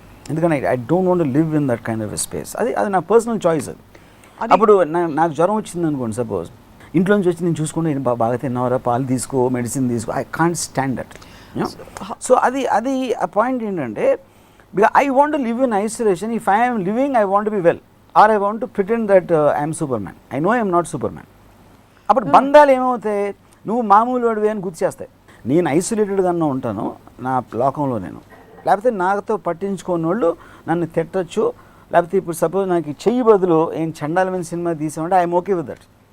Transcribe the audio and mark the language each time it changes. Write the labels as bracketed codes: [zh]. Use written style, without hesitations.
[en] ఎందుకంటే I don't want to live in that kind of space. [te] అది నా personal choice. అది అప్పుడు నాకు జ్వరం వచ్చింది అనుకోండి, సపోజ్ ఇంట్లో నుంచి వచ్చి నేను చూసుకుంటే బాగా తిన్నావరా, పాలు తీసుకో, మెడిసిన్ తీసుకో, [en] I can't stand that. So [te] అది ఆ పాయింట్ ఏంటంటే, [en] Because I want to live in isolation. If I am living, I want to be well, or I want to pretend that I am Superman. I know I am not Superman. [te] అప్పుడు బంధాలు ఏమవుతాయి, నువ్వు మామూలు వాడివి అని గుర్తు చేస్తాయి. నేను ఐసోలేటెడ్గానే ఉంటాను నా లోకంలో నేను, లేకపోతే నాతో పట్టించుకోని వాళ్ళు నన్ను తిట్టచ్చు. లేకపోతే ఇప్పుడు సపోజ్ నాకు చెయ్యి బదులు ఏం చండాలమైన cinema తీసామంటే [en] I'm okay with that.